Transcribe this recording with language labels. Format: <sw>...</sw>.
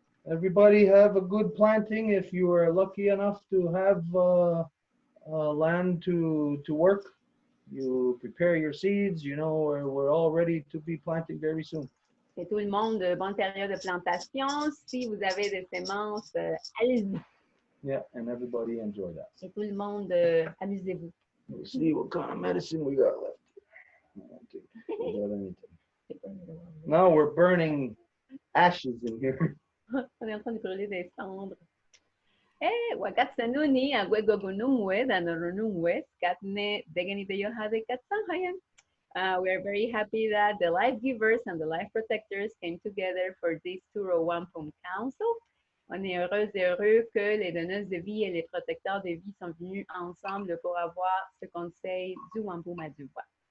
<en>Everybody have a good planting. If you are lucky enough to have land to work, you prepare your seeds. You know, we're all ready to be planting very soon.</en> <fr>Et tout le monde, bonne période de plantation. Si vous avez des semences, allez-y.</fr> <en>Yeah, and everybody enjoy that.</en> <fr>Et tout le monde, amusez-vous.</fr> <en>We'll see what kind of medicine we got left. I don't think we got anything. Now we're burning ashes in here.</en> <fr>On est en train de brûler des cendres.</fr> <moh>Eh, wakatsanuni agwegogunumwe danarunumwe skatne degenite yohade katsanhayan.</moh> <en>We are very happy that the life givers and the life protectors came together for this Row Wampum Council.</en> <fr>On est heureux que les donneuses de vie et les protecteurs de vie sont venus ensemble pour avoir ce conseil du Wampum à Deux Voies.</fr>